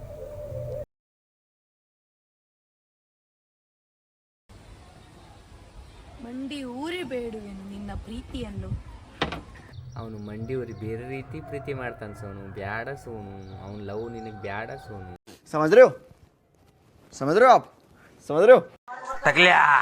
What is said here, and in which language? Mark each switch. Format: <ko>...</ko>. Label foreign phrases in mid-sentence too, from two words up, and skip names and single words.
<kn>ಮಂಡಿ ಊರಿ ಬೇಡುವೆನು ನಿನ್ನ ಪ್ರೀತಿಯನ್ನು. ಅವನು ಮಂಡಿ ಊರಿ ಬೇರೆ ರೀತಿ ಪ್ರೀತಿ ಮಾಡ್ತಾನೆ ಸೋನು. ಬ್ಯಾಡ ಸೋನು, ಅವನ ಲವ್ ನಿನಗೆ ಬ್ಯಾಡ ಸೋನು.</kn> <hi>समझ रहे हो आप?</hi> <kn>ತಗ್ಲ್ಯಾ</kn>